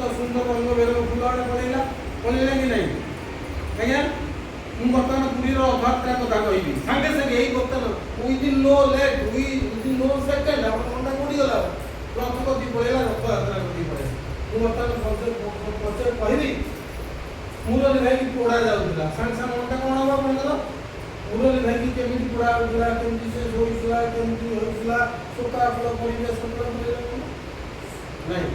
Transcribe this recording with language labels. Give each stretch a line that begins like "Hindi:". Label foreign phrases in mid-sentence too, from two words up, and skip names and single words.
Odia: ସୁନ୍ଦର ରଙ୍ଗ ବେରଙ୍ଗ ଫୁଲ ଆଡ଼େ ପଳେଇଲା
Hindi: कि नहीं
Odia: ଆଜ୍ଞା। ମୁଁ ବର୍ତ୍ତମାନ ପୁରୀର ରଥଯାତ୍ରା କଥା କହିବି ସାଙ୍ଗେ ସାଙ୍ଗେ ଏଇ ବର୍ତ୍ତମାନ
English: within no late within no second
Odia: ଆପଣ ମନଟା କୋଉଠି ଗଲା ରଥ କତି ପଳେଇଲା ରଥଯାତ୍ରା କତି ପଳେଇଲା। ମୁଁ ବର୍ତ୍ତମାନ ପଛରେ କହିବି ମୁରଲି ଭାଇକି ପୋଡ଼ା ଯାଉଥିଲା ସାଙ୍ଗେ ସାଙ୍ଗେ ମନଟା କ'ଣ ହେବ ଆପଣଙ୍କର ମୁରଲି ଭାଇକି କେମିତି ପୋଡ଼ା ହେଉଥିଲା କେମିତି ସେ ଶୋଇଥିଲା କେମିତି ହେଉଥିଲା ଶୋକା ଫୁଲ ପରିବେଶ ନାଇଁ।